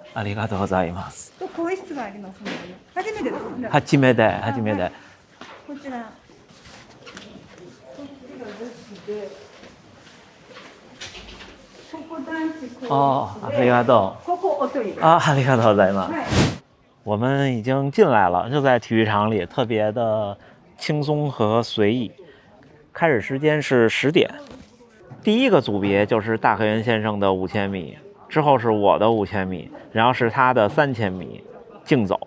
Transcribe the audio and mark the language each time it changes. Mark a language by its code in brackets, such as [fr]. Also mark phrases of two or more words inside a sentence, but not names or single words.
[ja] ありがとうございます。と更衣室がありますのでね。初めてですね。初めて。こちら。ここ男子ありがとう。ここおトイレ。ありがとうございます。 [zh] 我们已经进来了，就在体育场里，特别的轻松和随意。开始时间是10点。第一个组别就是大河原先生的5000米，之后是我的5000米，然后是他的3000米竞走。